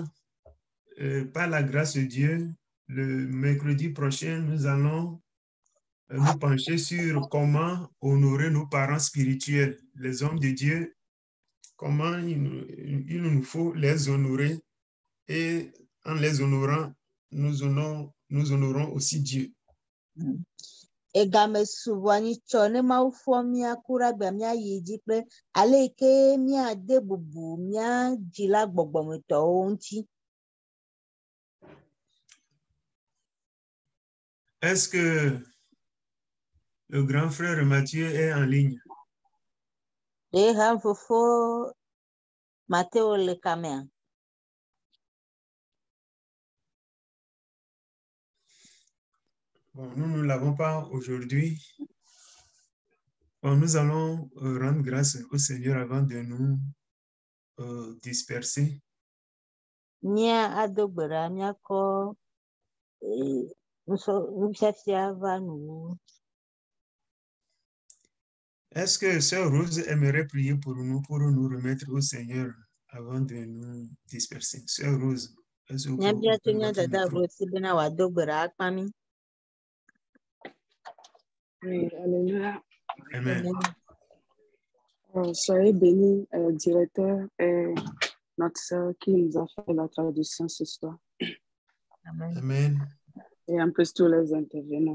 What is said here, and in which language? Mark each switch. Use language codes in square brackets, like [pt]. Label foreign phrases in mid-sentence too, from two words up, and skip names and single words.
[fr] Par la grâce de Dieu, le mercredi prochain, nous allons nous pencher sur comment honorer nos parents spirituels, les hommes de Dieu, comment il nous faut les honorer et en les honorant, nous honorons aussi Dieu. [ee] Egame subɔ nyitsɔ ne Mawu fɔ míaku ɖe agbe míayi dzi kple ale yi ke míade bubu mía dzila gbɔgbɔmetɔwo ŋuti. [fr] Est-ce que le grand frère Mathieu est en ligne? [ee] Ɖe ha fofo Mateo le kamea. [fr] Bon, nous ne l'avons pas aujourd'hui. Bon, nous allons rendre grâce au Seigneur avant de nous disperser. [ee] Mía ado gbe ɖa míakɔ nufiafia va nu. [fr] Est-ce que Sœur Rose aimerait prier pour nous remettre au Seigneur avant de nous disperser? Sœur Rose, est-ce que vous pouvez [ee] Míabia to [fr] ouvrir [ee] mía [fr] votre [ee] dada [fr] micro? [ee] Rose bena wòado gbe ɖa akpa mí. [fr] Oui, alléluia. Amen. Soyez bénis, directeur et notre sœur qui nous a fait la traduction ce soir. Amen. Et en plus tous les intervenants.